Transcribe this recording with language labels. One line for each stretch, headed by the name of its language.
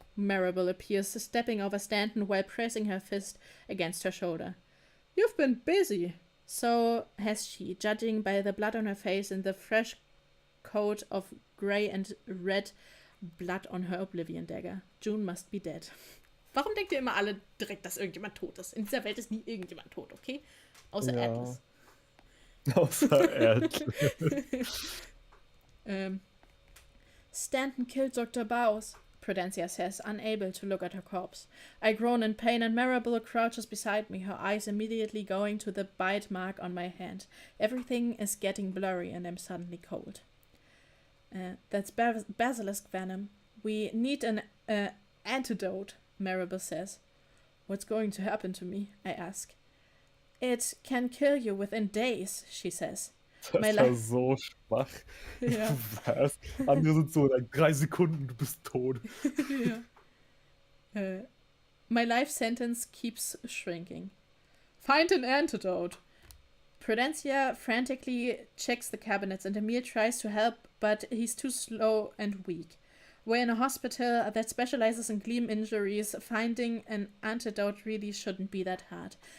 English: Marable appears, stepping over Stanton while pressing her fist against her shoulder. You've been busy. So has she, judging by the blood on her face and the fresh coat of grey and red blood on her Oblivion Dagger. June must be dead.
German: Warum denkt ihr immer alle direkt, dass irgendjemand tot ist? In dieser Welt ist nie irgendjemand tot, okay? Außer Arevlis. Außer Arevlis.
English: Stanton killed Dr. Bowes, Prudencia says, unable to look at her corpse. I groan in pain and Marable crouches beside me, her eyes immediately going to the bite mark on my hand. Everything is getting blurry and I'm suddenly cold. That's basilisk venom. We need an antidote, Marable says. What's going to happen to me? I ask. It can kill you within days, she says.
German: Das war so schwach. Ja. Was? Andere sind so, 3 Sekunden, du bist tot. Ja.
English: My life sentence keeps shrinking. Find an antidote. Prudencia frantically checks the cabinets and Emil tries to help, but he's too slow and weak. We're in a hospital that specializes in gleam injuries. Finding an antidote really shouldn't be that hard.